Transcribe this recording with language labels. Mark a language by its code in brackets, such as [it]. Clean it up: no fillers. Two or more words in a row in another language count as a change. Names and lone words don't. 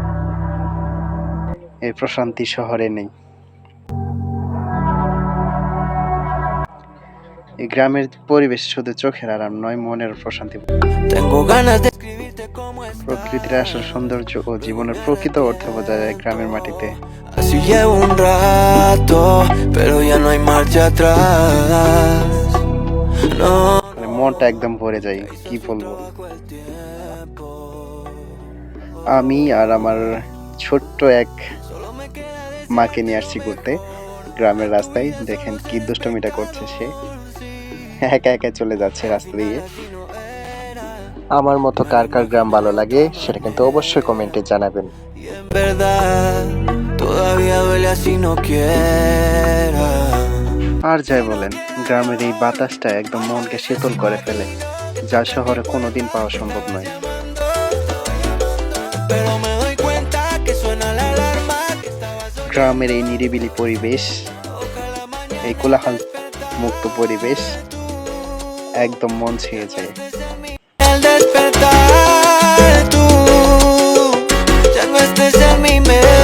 [bn] এই প্রশান্তি শহরে নেই। এই গ্রামের পরিবেশ শুধু চোখের আরাম নয়, মনের প্রশান্তি। প্রকৃতির আসল সৌন্দর্য ও জীবনের প্রকৃত অর্থ বোঝা যায় গ্রামের মাটিতে। [es] Así llevo un rato, pero ya no hay marcha atrás. No. [bn] মানে মনটা একদম ভরে যায়, কি বলবো। আমি আর আমার ছোট্ট এক মাকে নিয়ে আসছি ঘুরতে গ্রামের রাস্তায়। দেখেন কি দুষ্টমিটা করছে সে, একা একা চলে যাচ্ছে রাস্তা দিয়ে। আমার মতো কার কার গ্রাম ভালো লাগে সেটা কিন্তু অবশ্যই কমেন্টে জানাবেন। [es] Y en verdad, todavía duele así no quiera. [bn] আর যাই বলেন, গ্রামের এই বাতাসটা একদম মনকে শীতল করে ফেলে, যা শহরে কোনোদিন পাওয়া সম্ভব নয়। [es] Pero me doy cuenta que suena la alarma que estaba [bn] গ্রামের এই নিরিবিলি পরিবেশ, এই কোলাহল মুক্ত পরিবেশ একদম মন ছুঁয়ে যায়। [es] al despertar tú, ya no estés en mi mente.